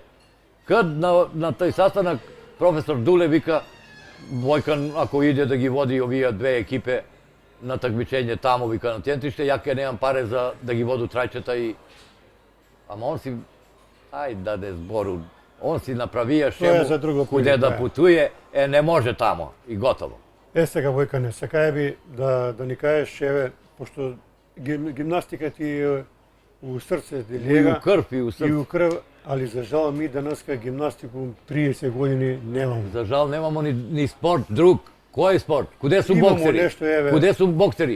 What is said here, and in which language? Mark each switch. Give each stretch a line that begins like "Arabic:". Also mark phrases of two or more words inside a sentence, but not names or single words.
Serbian: Kad na taj sastanak profesor Dule vika, Vojkan ako ide da gi vodi ovija dve ekipe na takmičenje tamo, vika na Tjentište, ja nemam pare da gi vodu trajčeta i... Ama on si, aj da ne zboru, on si napravija šemu kude da putuje, ne može tamo i gotovo. Сега, Vojkane, сега би да ни кажеш, еве, пошто гимнастика ти е у срце ти лега. И у крв, и у срце. И у крв, али за жал ми данаска гимнастику 30 години немамо. За жал немамо ни спорт друг. Кој спорт? Куде су боксери? Куде су боксери?